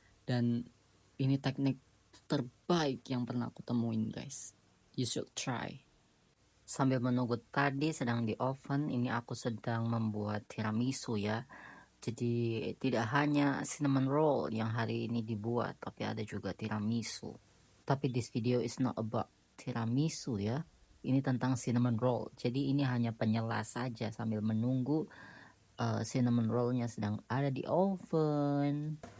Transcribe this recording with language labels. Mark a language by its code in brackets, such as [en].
[id] Dan ini teknik terbaik yang pernah aku temuin guys. [en] You should try. [id] Sambil menunggu tadi sedang di oven, ini aku sedang membuat tiramisu ya. Jadi tidak hanya cinnamon roll yang hari ini dibuat, tapi ada juga tiramisu. [en] Tapi this video is not about tiramisu ya. [id] Ini tentang cinnamon roll. Jadi ini hanya penyelas saja sambil menunggu cinnamon rollnya sedang ada di oven.